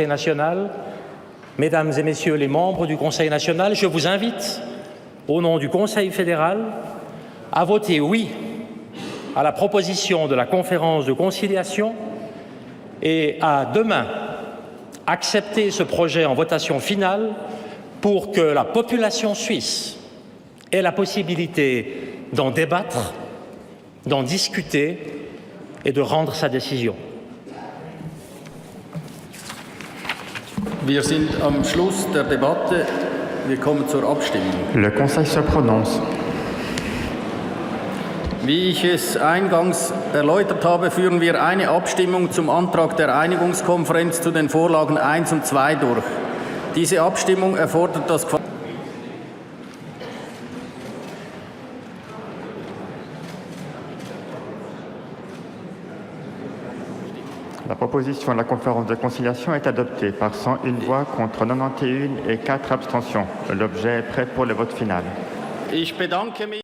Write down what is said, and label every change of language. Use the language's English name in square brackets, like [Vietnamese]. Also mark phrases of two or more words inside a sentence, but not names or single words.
[French] national, Mesdames et Messieurs les membres du Conseil national, je vous invite, au nom du Conseil fédéral, à voter oui à la proposition de la conférence de conciliation et à demain accepter ce projet en votation finale pour que la population suisse ait la possibilité d'en débattre, d'en discuter et de rendre sa décision. [German] Wir sind am Schluss der Debatte. Wir kommen zur Abstimmung. [French] Le Conseil se prononce. [German] Wie ich es eingangs erläutert habe, führen wir eine Abstimmung zum Antrag der Einigungskonferenz zu den Vorlagen 1 und 2 durch. Diese Abstimmung erfordert das [French] La proposition de la conférence de conciliation est adoptée par 101 voix contre 91 et 4 abstentions. L'objet est prêt pour le vote final. [German] Ich bedanke mich.